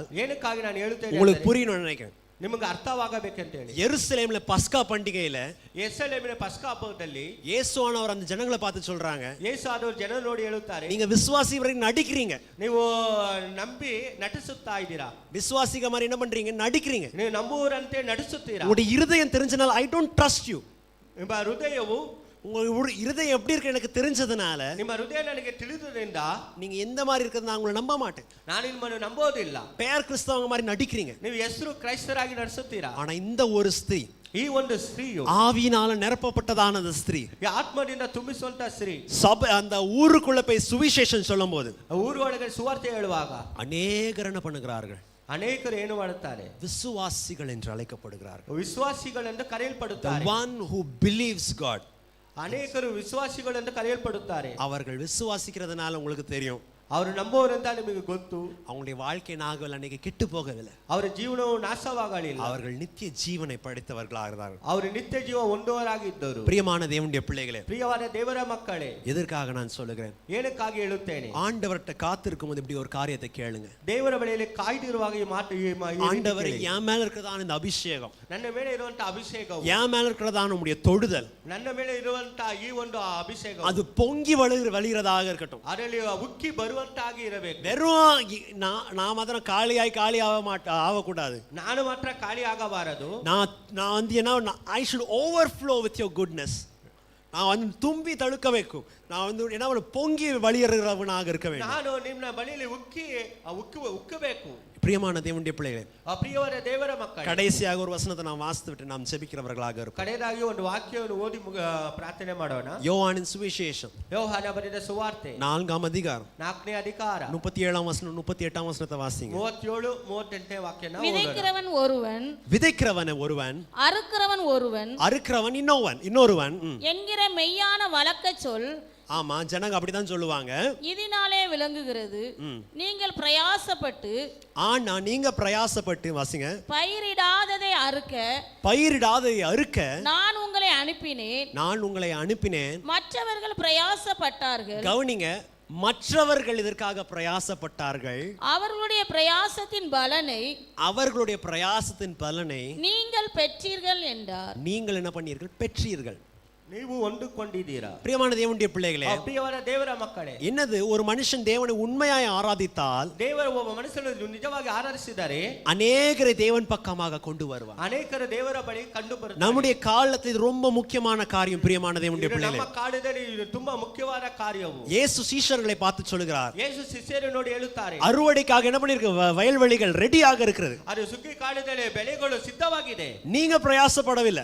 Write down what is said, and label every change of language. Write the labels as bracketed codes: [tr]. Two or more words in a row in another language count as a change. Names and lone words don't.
[kn] ಏನಕ್ಕಾಗಿ ನಾನು ಹೇಳುತ್ತೇನೆ [ta] உங்களுக்கு புரியணும்னு நினைக்கிறேன். [kn] ನಿಮಗೆ ಅರ್ಥವಾಗಬೇಕಂತ ಹೇಳಿ. [ta] எருசலேம்ல பஸ்கா பண்டிகையில [kn] ಯೆರೂಸಲೇಮಿನ ಪಸ್ಕಾ ಹಬ್ಬದಲ್ಲಿ [ta] இயேசுவானவர் அந்த ஜனங்களை பார்த்து சொல்றாங்க, [kn] ಯೇಸು ಆದವರು ಜನರು ನೋಡಿ ಹೇಳುತ್ತಾರೆ, [ta] நீங்க விசுவாசி வரை நடிக்கிறீங்க, [kn] ನೀವು ನಂಬಿ ನಟಿಸುತ್ತಾ ಇದ್ದೀರಾ. [ta] விசுவாசிக மாதிரி என்ன பண்றீங்க, நடிக்கிறீங்க. [kn] ನೀವು ನಂಬುವರಂತೆ ನಟಿಸುತ್ತೀರಾ. [ta] உங்களுடைய இருதயம் தெரிஞ்சனால [en] I don't trust you. [kn] ನಿಮ್ಮ ಹೃದಯವು, [ta] உங்க இருதயம் எப்படி இருக்கு எனக்கு தெரிஞ்சதுனால, [kn] ನಿಮ್ಮ ಹೃದಯ ನನಗೆ ತಿಳಿದುದರಿಂದ [ta] நீங்க எந்த மாதிரி இருக்கிறது நான் உங்களை நம்ப மாட்டேன். [kn] ನಾನು ನಿಮ್ಮನ್ನು ನಂಬೋದಿಲ್ಲ. [ta] பேர் கிறிஸ்தவங்க மாதிரி நடிக்கிறீங்க. [kn] ನೀವು ಹೆಸರು ಕ್ರೈಸ್ತರಾಗಿ ನಡೆಸುತ್ತೀರಾ. [ta] ஆனா இந்த ஒரு ஸ்திரீ, [kn] ಈ ಒಂದು ಸ್ತ್ರೀಯು, [ta] ஆவியினால நிரப்பப்பட்டதான அந்த ஸ்திரீ, [kn] ಈ ಆತ್ಮದಿಂದ ತುಂಬಿಸುವಂತ ಸ್ತ್ರೀ, [ta] சபை அந்த ஊருக்குள்ள போய் சுவிசேஷம் சொல்லும்போது [kn] ಊರು ಒಳಗೆ ಸುವಾರ್ತೆ ಹೇಳುವಾಗ [ta] அநேகர் என்ன பண்ணுகிறார்கள், [kn] ಅನೇಕರು ಏನು ಮಾಡುತ್ತಾರೆ, [ta] விசுவாசிகள் என்று அழைக்கப்படுகிறார்கள். [kn] ವಿಶ್ವಾಸಿಗಳೆಂದು [en] The [kn] ಕರೆಯಲ್ಪಡುತ್ತಾರೆ. [en] one who believes God. [kn] ಅನೇಕರು ವಿಶ್ವಾಸಿಗಳೆಂದು ಕರೆಯಲ್ಪಡುತ್ತಾರೆ. [ta] அவர்கள் விசுவாசிக்கிறதுனால உங்களுக்கு தெரியும், [kn] ಅವರು ನಂಬುವರಂತ ನಿಮಗೆ ಗೊತ್ತು, [ta] அவங்களுடைய வாழ்க்கை நாகவில் அன்னைக்கு கெட்டு போகவில்லை. [kn] ಅವರ ಜೀವನವು ನಾಶವಾಗಲಿಲ್ಲ. [ta] அவர்கள் நித்திய ஜீவனை படைத்தவர்களாகிறார்கள். [kn] ಅವರು ನಿತ್ಯ ಜೀವ ಹೊಂದುವವರಾಗಿದ್ದರು. [ta] பிரியமான தேவனுடைய பிள்ளைகளே, [kn] ಪ್ರಿಯವಾದ ದೇವರ ಮಕ್ಕಳೇ, [ta] எதற்காக நான் சொல்லுகிறேன், [kn] ಏನಕ್ಕಾಗಿ ಹೇಳುತ್ತೇನೆ, [ta] ஆண்டவர்கிட்ட காத்திருக்கும் போது இப்படி ஒரு காரியத்தை கேளுங்க. [kn] ದೇವರ ಬಳಿಯಲ್ಲಿ ಕಾಯ್ದಿರುವಾಗ ಈ ಮಾತು, [ta] ஆண்டவர் என் மேல இருக்கிறதான இந்த அபிஷேகம், [kn] ನನ್ನ ಮೇಲೆ ಇರುವಂತ ಅಭಿಷೇಕವು, [ta] என் மேல இருக்கிறதான உம்முடைய தொடுதல், [kn] ನನ್ನ ಮೇಲೆ ಇರುವಂತ ಈ ಒಂದು ಅಭಿಷೇಕ, [ta] அது பொங்கி வழிகிறதாக இருக்கட்டும். [kn] ಅದರಲ್ಲಿ ಉಕ್ಕಿ ಬರುವಂತಾಗಿ ಇರಬೇಕು. [ta] வெறும் நான் மாத்திரம் காலியாய் காலி ஆகக்கூடாது. [kn] ನಾನು ಮಾತ್ರ ಖಾಲಿ ಆಗಬಾರದು. [ta] நான் வந்து என்ன, [en] I should overflow with your goodness. [ta] நான் வந்து தும்பி தழுக்க வைக்கும், நான் வந்து என்ன பொங்கி வழியறவனாக இருக்க வேண்டும். [kn] ನಾನು ನಿಮ್ಮ ಬಳಿಯಲ್ಲಿ ಉಕ್ಕಬೇಕು. [ta] பிரியமான தேவனுடைய பிள்ளைகளே, [kn] ಪ್ರಿಯವಾದ ದೇವರ ಮಕ್ಕಳೇ, [ta] கடைசியாக ஒரு வசனத்தை நாம் வாசித்து விட்டு நாம் ஜெபிக்கிறவர்களாக இருப்போம். [kn] ಕಡೆಯದಾಗಿ ಒಂದು ವಾಕ್ಯವನ್ನು ಓದಿ ಪ್ರಾರ್ಥನೆ ಮಾಡೋಣ. [ta] யோவானின் சுவிசேஷம் [kn] ಯೋಹಾನ ಬರೆದ ಸುವಾರ್ತೆ [ta] 4ஆம் அதிகாரம் [kn] 4ನೇ ಅಧಿಕಾರ [ta] 37ஆம் வசனம் 38ஆம் வசனத்தை வாசிங்க. [kn] 37 38ನೇ ವಾಕ್ಯನ ಓದೋಣ. [ta] விதைக்கிறவன் ஒருவன், விதைக்கிறவன் ஒருவன், அறுக்கிறவன் ஒருவன், அறுக்கிறவன் இன்னொருவன் என்கிற மெய்யான வழக்க சொல். ஆமா, ஜனங்க அப்படிதான் சொல்லுவாங்க. இதனாலே விளங்குகிறது, நீங்கள் பிரயாசப்பட்டு, ஆனா நீங்க பிரயாசப்பட்டு வாசிங்க, பயிரிடாததை அறுக்க நான் உங்களை அனுப்பினேன். மற்றவர்கள் பிரயாசப்பட்டார்கள். கவனிங்க, மற்றவர்கள் இதற்காக பிரயாசப்பட்டார்கள். அவர்களுடைய பிரயாசத்தின் பலனை நீங்கள் பெற்றீர்கள் என்றார். நீங்கள் என்ன பண்ணீர்கள், பெற்றீர்கள். [kn] ನೀವು ಹೊಂದಿಕೊಂಡಿದ್ದೀರಾ. [ta] பிரியமான தேவனுடைய பிள்ளைகளே, [kn] ಪ್ರಿಯವಾದ ದೇವರ ಮಕ್ಕಳೇ, [ta] என்னது ஒரு மனுஷன் தேவனை உண்மையாய் ஆராதித்தால், [kn] ದೇವರ ಒಬ್ಬ ಮನುಷ್ಯನು ನಿಜವಾಗಿ ಆರಾಧಿಸಿದರೆ [ta] அநேகரை தேவன் பக்கமாக கொண்டு வருவார். [kn] ಅನೇಕರು ದೇವರ ಬಳಿ ಕಂಡು ಬರುತ್ತಾರೆ. [ta] நம்முடைய காலத்தில் இது ரொம்ப முக்கியமான காரியம். பிரியமான தேவனுடைய பிள்ளைகளே, [kn] ನಮ್ಮ ಕಾಲದಲ್ಲಿ ಇದು ತುಂಬಾ ಮುಖ್ಯವಾದ ಕಾರ್ಯವು. [ta] இயேசு சீஷர்களை பார்த்து சொல்கிறார், [kn] ಯೇಸು ಶಿಷ್ಯರು ನೋಡಿ ಹೇಳುತ್ತಾರೆ, [ta] அறுவடைக்காக என்ன பண்ணிருக்கு, வயல்வெளிகள் ரெடியாக இருக்கிறது. [kn] ಅದು ಸುಗ್ಗಿ ಕಾಲದಲ್ಲಿ ಬೆಳೆಗಳು ಸಿದ್ಧವಾಗಿದೆ. [ta] நீங்க பிரயாசப்படவில்லை,